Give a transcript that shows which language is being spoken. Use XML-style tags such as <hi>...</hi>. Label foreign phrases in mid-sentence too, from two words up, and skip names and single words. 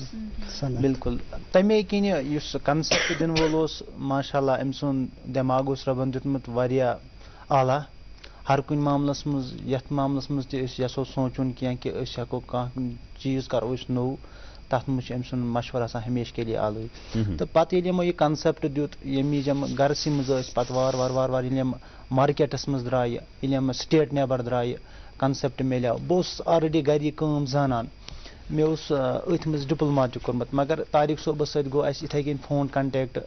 <ks>بالکل تمے کِنہِ یُس کنسیپٹ دِنہٕ وول اوس ماشاء اللہ أمۍ سُنٛد دٮ۪ماغ اوس رۄبن دیُتمُت واریاہ اعلیٰ. ہر کُنہِ معاملس منٛز یتھ معاملس منٛز تہِ أسۍ یژھو سونٛچُن کینٛہہ کہ أسۍ ہٮ۪کو کانٛہہ چیٖز کرو أسۍ نوٚو تتھ منٛز چھُ أمۍ سُنٛد مشورٕ آسان</ks> <ur>ہمیشہِ کے لیے الگ.</ur> <ks>تہٕ پتہٕ ییٚلہِ یِمو یہِ کنسیپٹ دیُت ییٚمہِ وِزِ یِم گرسٕے منٛز ٲسۍ پتہٕ وارٕ ییٚلہِ یِم مارکیٹس منٛز درٛایہِ ییٚلہِ یِم سٹیٹ نٮ۪بر درٛایہِ کنسیپٹ میلیو. بہٕ اوسُس آلریڈی گرِ یہِ کٲم زانان، مےٚ اوس أتھۍ منٛز ڈپلوما تہِ کوٚرمُت، مگر طارق صٲبس سۭتۍ گوٚو اَسہِ یِتھٕے کٔنۍ فون کنٹیکٹ.</ks>